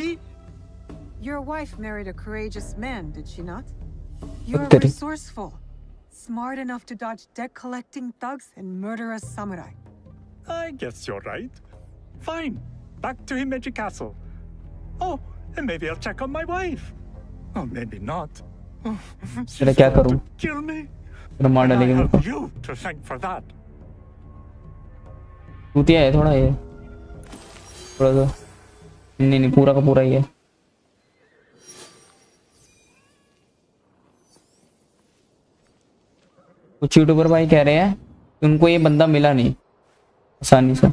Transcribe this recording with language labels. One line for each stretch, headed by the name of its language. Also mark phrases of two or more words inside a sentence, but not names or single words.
English: Your wife married a courageous man, did she not? You're resourceful. Smart enough to dodge debt-collecting thugs and murderous samurai. I guess you're right. Fine. Back to Himeji Castle. Oh, and maybe I'll check on my wife. Oh, maybe not.
Hindi: तेरा क्या करूं?
English: Kill me.
Hindi: तेरा मार डालेगी मेरे को।
English: You to thank for that.
Hindi: चूतिया है थोड़ा ये, थोड़ा सा। नहीं पूरा का पूरा ही है। कुछ यूट्यूबर भाई कह रहे हैं कि उनको ये बंदा मिला नहीं आसानी से।